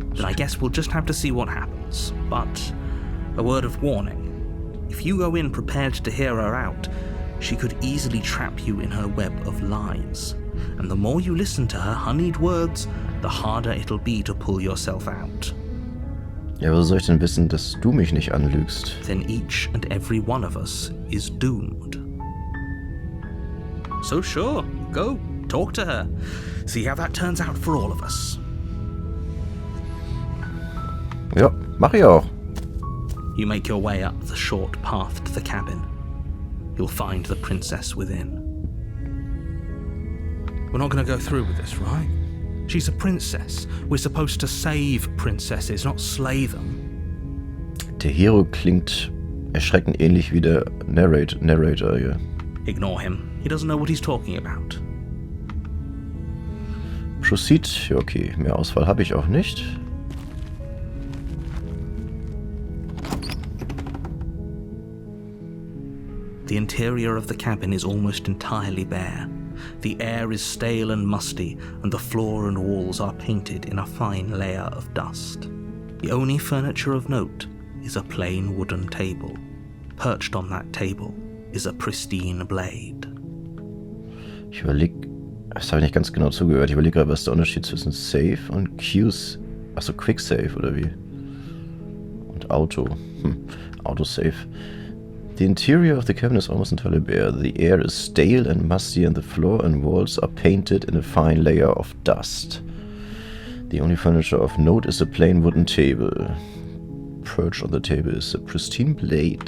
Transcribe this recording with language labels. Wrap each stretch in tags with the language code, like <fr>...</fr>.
<en>Then I guess we'll just have to see what happens. But a word of warning. If you go in prepared to hear her out, she could easily trap you in her web of lies. And the more you listen to her honeyed words, the harder it'll be to pull yourself out.</en> <de>Ja, wo soll ich denn wissen, dass du mich nicht anlügst?</de> <en>Then each and every one of us is doomed. So sure, go, talk to her. See how that turns out for all of us.</en> <de>Ja, mach ich auch.</de> <en>You make your way up the short path to the cabin. You'll find the princess within. We're not going to go through with this, right? She's a princess. We're supposed to save princesses, not slay them.</en> <de>Der Hero klingt erschreckend ähnlich wie der Narrator hier.</de> <en>Ignore him. He doesn't know what he's talking about. Proceed.</en> <de>Ja, okay, mehr Auswahl habe ich auch nicht.</de> <en>The interior of the cabin is almost entirely bare. The air is stale and musty, and the floor and walls are painted in a fine layer of dust. The only furniture of note is a plain wooden table. Perched on that table is a pristine blade.</en> <de>Ich überlege, das habe ich nicht ganz genau zugehört. Ich überlege gerade, was der Unterschied zwischen Save und Qs. Achso, Quick Save oder wie? Und Auto. Autosave.</de> <en>The interior of the cabin is almost entirely bare. The air is stale and musty, and the floor and walls are painted in a fine layer of dust. The only furniture of note is a plain wooden table. Perched on the table is a pristine blade.</en>